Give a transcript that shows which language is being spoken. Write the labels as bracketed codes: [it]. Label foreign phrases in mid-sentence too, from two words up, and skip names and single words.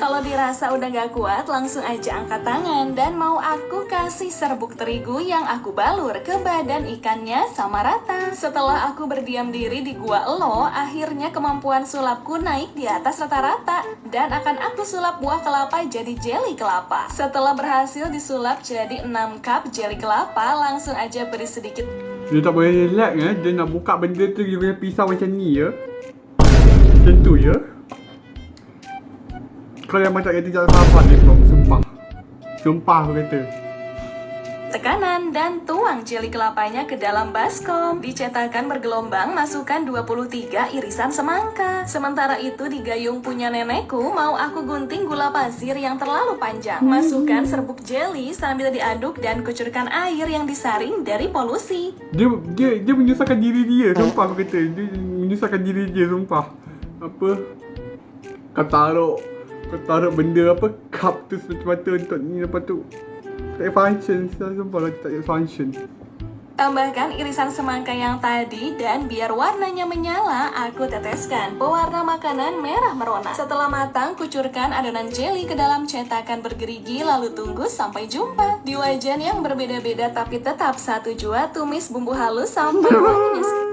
[id] Kalau dirasa udah gak kuat, langsung aja angkat tangan. Dan mau aku kasih serbuk terigu yang aku balur ke badan ikannya sama rata. Setelah aku berdiam diri di gua elo, akhirnya kemampuan sulapku naik di atas rata-rata. Dan akan aku sulap buah kelapa jadi jelly kelapa. Setelah berhasil disulap jadi 6 cup jelly kelapa, langsung aja beri sedikit. [ms] Dia tak boleh relax ya, dia nak buka benda tu dia punya pisau macam ni ya. Macam tu ya. Kalau yang tak kata jangan sahabat dia bro, sumpah. Sumpah aku kata. [id] Tekanan dan tuang jeli kelapanya ke dalam baskom. Dicetakkan bergelombang, masukkan 23 irisan semangka. Sementara itu di gayung punya nenekku, mau aku gunting gula pasir yang terlalu panjang. Masukkan serbuk jeli sambil diaduk dan kucurkan air yang disaring dari polusi. [ms] Dia menyusahkan diri dia, sumpah aku kata. Dia menyusahkan diri dia, sumpah. Apa? Kau taruh benda apa, cup tu semata-mata untuk ni, lepas tu tak ada function, sumpah lah tak ada function. [id] Tambahkan irisan semangka yang tadi dan biar warnanya menyala, aku teteskan pewarna makanan merah merona. Setelah matang, kucurkan adonan jelly ke dalam cetakan bergerigi lalu tunggu sampai jumpa. Di wajan yang berbeda-beda tapi tetap satu jua, tumis bumbu halus sampai wanginya.